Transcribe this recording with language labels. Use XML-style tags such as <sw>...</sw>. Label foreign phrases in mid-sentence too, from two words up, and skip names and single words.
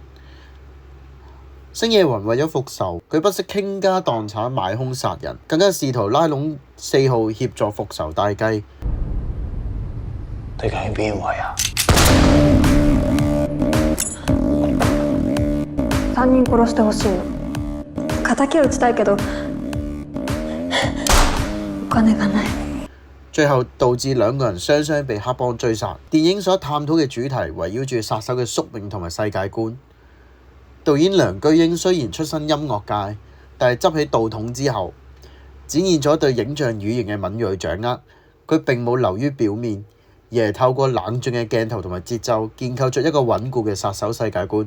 <yue>星野雲為咗復仇，佢不惜傾家蕩產買兇殺人，更加試圖拉攏4號協助復仇大計。你究竟邊位啊</yue> <ja>？3人殺してほしいの。敵を討ちたいけどお金がない。</ja> <yue>最後導致兩個人雙雙被黑幫追殺。電影所探討嘅主題圍繞住殺手嘅宿命同埋世界觀。導演梁居英雖然出身音樂界，但係執起導筒之後，展現咗對影像語言嘅敏鋭掌握。佢並冇流於表面， 而係透過冷峻嘅鏡頭同埋節奏，建構出一個穩固嘅殺手世界觀。</yue>